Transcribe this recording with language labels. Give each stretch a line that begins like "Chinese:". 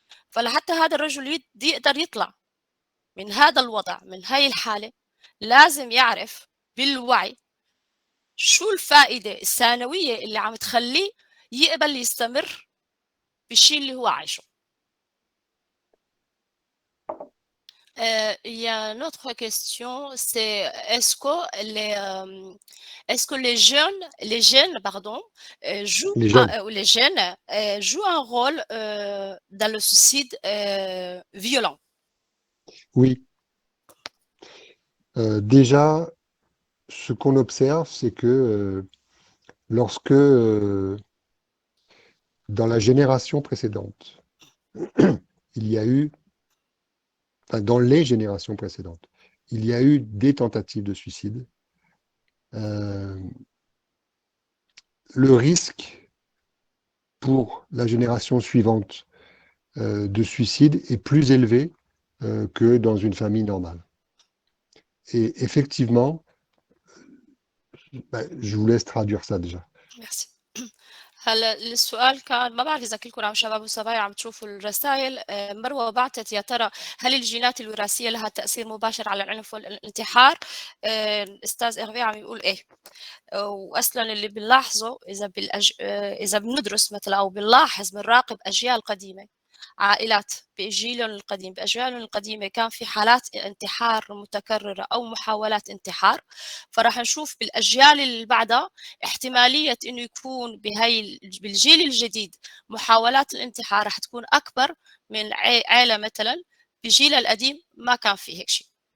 Arabic: فلحتى هذا الرجل يقدر يطلع من هذا الوضع، من هاي الحالة، لازم يعرف بالوعي شو الفائدة الثانوية اللي عم تخليه يقبل يستمر بالشيء اللي هو عايشه.
French: Il y a une autre question, c'est est-ce que les jeunes, pardon, Les jeunes. les jeunes jouent un rôle dans le suicide violent? Oui. Déjà, ce qu'on observe, c'est que lorsque dans la génération précédente, il y a eu, enfin, dans les générations précédentes, il y a eu des tentatives de suicide. Le risque pour la génération suivante de suicide est plus élevé que dans une famille normale. Et effectivement, je vous laisse traduire ça déjà. Merci.
Arabic: هلا السؤال كان، ما بعرف اذا كلكم عم شباب وصبايا عم تشوفوا الرسائل. مروه بعثت يا ترى هل الجينات الوراثيه لها تاثير مباشر على العنف والانتحار؟ الاستاذ اغبي عم يقول ايه. واصلا اللي بنلاحظه اذا بندرس مثلا او بنلاحظ بنراقب اجيال قديمه، عائلات بجيلهم القديم باجيالهم القديمه كان في حالات انتحار متكرره او محاولات انتحار، فراح نشوف بالاجيال اللي بعدها احتماليه انه يكون بالجيل الجديد محاولات الانتحار راح تكون اكبر من عائله مثلا بجيلها القديم ما كان في هيك شيء.